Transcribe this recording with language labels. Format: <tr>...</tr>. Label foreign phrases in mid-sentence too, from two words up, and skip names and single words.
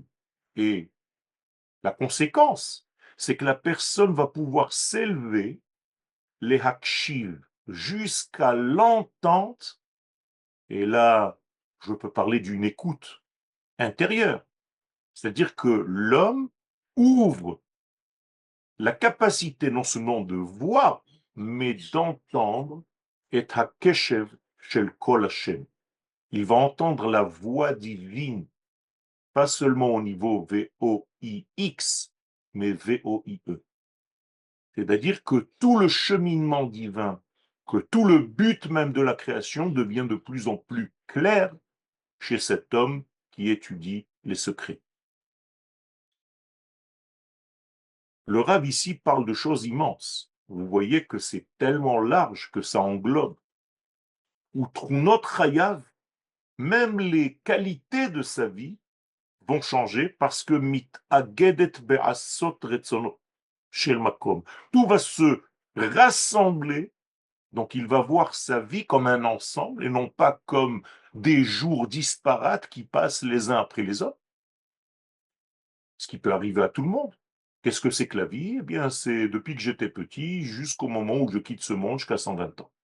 <fr>Et la conséquence, c'est que la personne va pouvoir s'élever, les hakshiv, jusqu'à l'entente Et là, je peux parler d'une écoute intérieure. C'est-à-dire que l'homme ouvre la capacité non seulement de voir, mais d'entendre et</fr> <he>הקשב של קול השם.</he> <fr>Il va entendre la voix divine, pas seulement au niveau V-O-I-X, mais V-O-I-E. C'est-à-dire que tout le cheminement divin, que tout le but même de la création devient de plus en plus clair chez cet homme qui étudie les secrets. Le Rav ici parle de choses immenses. Vous voyez que c'est tellement large que ça englobe. Outre notre Hayav, même les qualités de sa vie vont changer parce que</fr> <he>מתאגדת בעשות רצונו של מקום.</he> <fr>Tout va se rassembler, donc il va voir sa vie comme un ensemble et non pas comme des jours disparates qui passent les uns après les autres, ce qui peut arriver à tout le monde. Qu'est-ce que c'est que la vie? Eh bien, c'est depuis que j'étais petit jusqu'au moment où je quitte ce monde jusqu'à 120 ans.</fr>